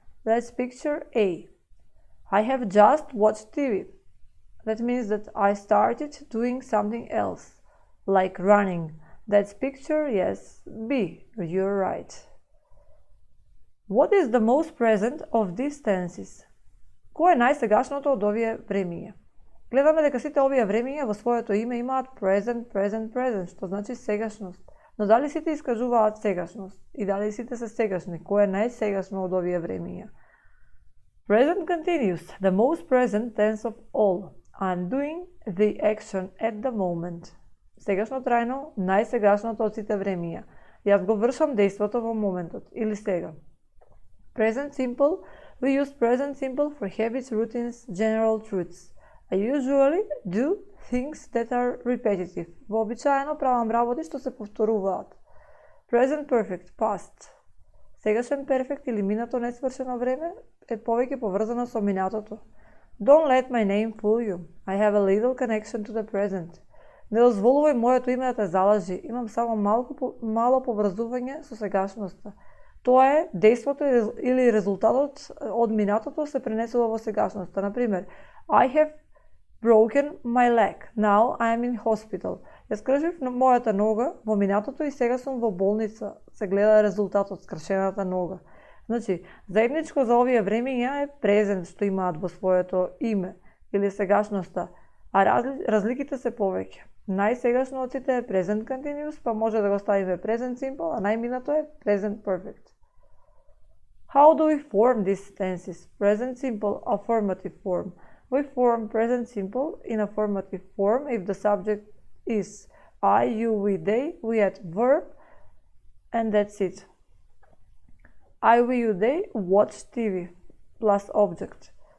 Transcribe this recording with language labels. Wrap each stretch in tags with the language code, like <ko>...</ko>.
<en>That's picture A. I have just watched TV. That means that I started doing something else, like running. That's picture, yes, B. You're right. What is the most present of these tenses?</en> <mk>Кој е најсегашното од овие времиња? Гледаме дека сите овие времиња во своето име имаат present, present, present, што значи сегашност. Но дали сите искажуваат сегашност? И дали сите се сегашни? Кој е најсегашно од овие времиња?</mk> <en>Present continuous, the most present tense of all. I'm doing the action at the moment.</en> <mk>Сегашно трајно, најсегашното од сите времиња. Јас го вршам дејството во моментот или сега.</mk> <en>Present simple, we use present simple for habits, routines, general truths. I usually do things that are repetitive.</en> <mk>Вообичаено правам работи што се повторуваат.</mk> <en>Present perfect, past.</en> <mk>Сегашен перфект или минато несвршено време е повеќе поврзано со минатото.</mk> <en>Don't let my name fool you. I have a little connection to the present.</en> <mk>Не дозволувај моето име да те залажи. Имам само мало поврзување со сегашноста. Тоа е дејството или резултатот од минатото се пренесува во сегашноста. Например,</mk> <en>I have broken my leg. Now I am in hospital.</en> <mk>Јас скршив мојата нога во минатото и сега сум во болница. Се гледа резултатот, скршената нога. Значи, заедничко за овие времиња е презент што имаат во своето име или сегашноста, а разликите се повеќе. Најсегашно од сите е present continuous, па може да го ставиме present simple, а најминато е present perfect.</mk> <en>How do we form these tenses? Present simple, affirmative form. We form present simple in affirmative form if the subject is I, you, we, they. We add verb and that's it. I, we, you, they watch TV plus object.</en>